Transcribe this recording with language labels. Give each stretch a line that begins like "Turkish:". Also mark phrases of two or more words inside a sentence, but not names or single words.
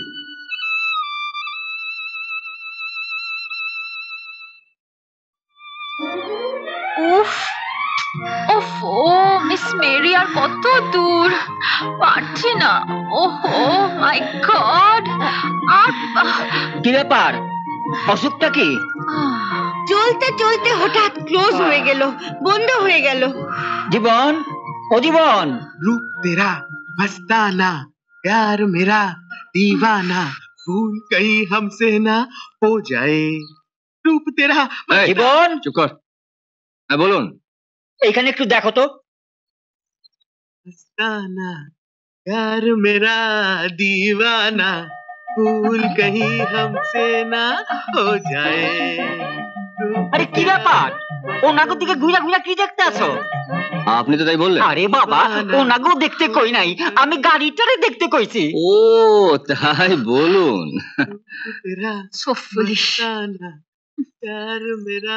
Bangla: উফ উফ, ও মিস মেরি, আর কত দূর, পারছি না। ওহো
English: my God.
Bangla: আর কি ব্যাপার, অসুখটা কি? চলতে চলতে হঠাৎ ক্লোজ হয়ে গেল, বন্ধ হয়ে গেল। জীবন, ও জীবন।
Hindi: रूप तेरा मस्ताना, प्यार मेरा दीवाना, भूल कहीं हमसे ना हो जाए। रूप तेरा।
Bangla: জীবন, চুপ কর। হ্যাঁ বলুন। এইখানে একটু দেখো তো।
Hindi: मस्ताना, प्यार मेरा दीवाना, भूल कहीं हमसे ना हो जाए।
Bangla: আরে কি ব্যাপার ওনাগো দিকে ঘুরা ঘুরা কি দেখতে আছো? আপনি তো তাই বললেন। আরে বাবা ওনাগো দেখতে কই নাই, আমি গাড়িটারে দেখতে কইছি। ও তাই বলুন।
English: So foolish.
Hindi: प्यार मेरा